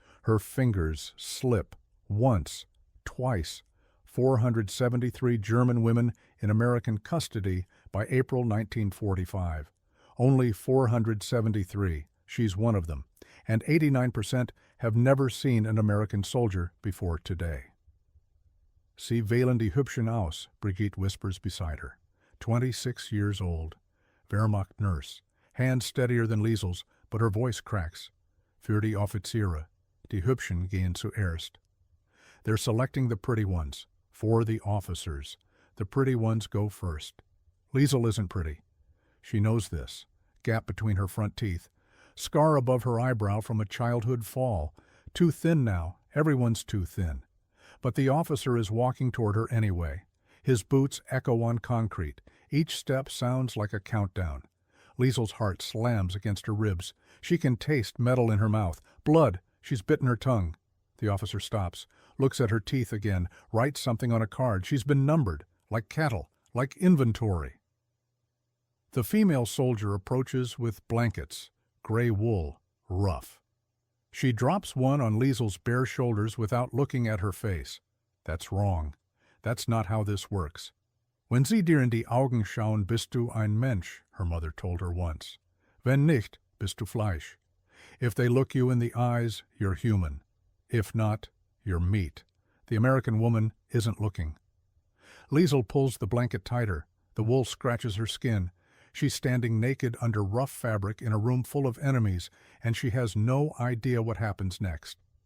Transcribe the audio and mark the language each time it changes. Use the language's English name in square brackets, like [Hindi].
[English] Her fingers slip. Once, twice. 473 German women in American custody by April 1945. Only 473. She's one of them. And 89% have never seen an American soldier before today. [German] Sie wählen die Hübschen aus, Brigitte [English] whispers beside her. 26 years old. Wehrmacht nurse. Hands steadier than Liesel's, but her voice cracks. [German] Für die Offiziere. Die Hübschen gehen zuerst. [English] They're selecting the pretty ones. For the officers. The pretty ones go first. Liesel isn't pretty. She knows this. Gap between her front teeth. Scar above her eyebrow from a childhood fall. Too thin now. Everyone's too thin. But the officer is walking toward her anyway. His boots echo on concrete. Each step sounds like a countdown. Liesel's heart slams against her ribs. She can taste metal in her mouth. Blood. She's bitten her tongue. The officer stops, looks at her teeth again, writes something on a card. She's been numbered, like cattle, like inventory. The female soldier approaches with blankets, gray wool, rough. She drops one on Liesel's bare shoulders without looking at her face. That's wrong. That's not how this works. [German] Wenn sie dir in die Augen schauen, bist du ein Mensch, [English] her mother told her once. [German] Wenn nicht, bist du Fleisch. [English] If they look you in the eyes, you're human. If not, you're meat. The American woman isn't looking. Liesel pulls the blanket tighter. The wool scratches her skin. She's standing naked under rough fabric in a room full of enemies, and she has no idea what happens next.